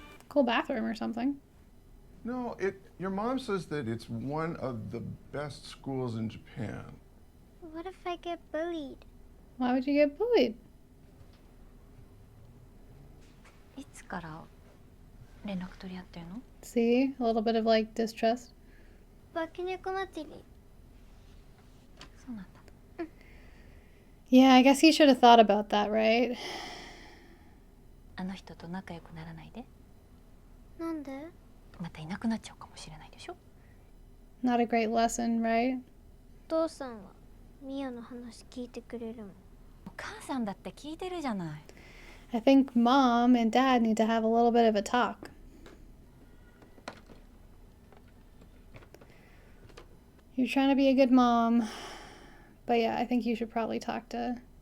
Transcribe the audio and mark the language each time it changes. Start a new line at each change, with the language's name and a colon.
English: Cool bathroom or something. No, your mom says that it's one of the best schools in Japan. What if I get bullied? Why would you get bullied?
Japanese: いつから連絡取り合ってるの？
English: See? A little bit of like distrust.
Japanese: 化け猫祭り。そうなんだ。
English: Yeah, I guess he should have thought about that, right?
Japanese: あの人と仲良くならないで。なんで？またいなくなっちゃうかもしれないでしょ。
English: Not a great lesson, right?
Japanese: お父さんはミヤの話聞いてくれるの。お母さんだって聞いてるじゃない。
English: I think mom and dad need to have a little bit of a talk. You're trying to be a good mom. But yeah, I think you should probably talk to...